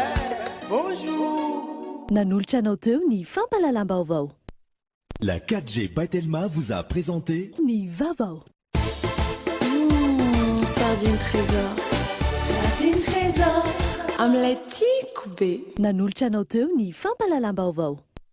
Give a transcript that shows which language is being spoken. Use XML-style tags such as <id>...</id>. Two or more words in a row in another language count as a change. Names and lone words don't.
<mg>Bonjour. Nanolotra anao teo ny fampahalalam-baovao.</mg> <fr>La 4G By Telma vous a présenté</fr> <mg>ny Vaovao. Sardine trésor. Sardine trésor. Amin'ilay tiako be. Nanolotra anao teo ny fampahalalam-baovao.</mg>